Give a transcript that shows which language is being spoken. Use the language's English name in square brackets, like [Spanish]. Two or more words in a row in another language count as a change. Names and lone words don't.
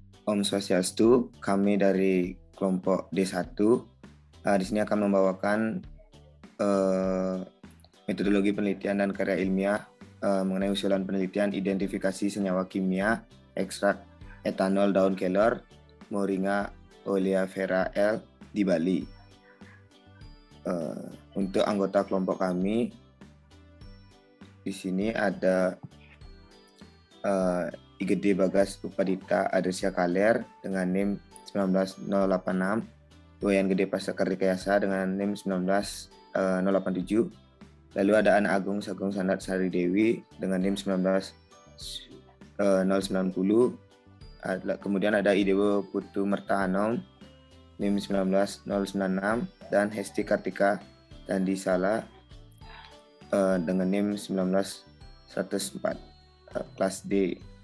[Balinese] Om Swastiastu, [Indonesian] kami dari kelompok D1 di sini akan membawakan metodologi penelitian dan karya ilmiah mengenai usulan penelitian identifikasi senyawa kimia ekstrak etanol daun kelor Moringa oleifera L di Bali. Untuk anggota kelompok kami di sini ada Igede Bagas Upadita Adresya Kaler dengan NIM 19086, Wayan Gede Pasakar Rekayasa dengan NIM 19087. Lalu ada Ana Agung Sagung Sandat Sari Dewi dengan NIM 19090. Kemudian ada Idewo Putu Mertahanom NIM 19096 dan Hesti Kartika Dandi Sala dengan NIM 19104 kelas D.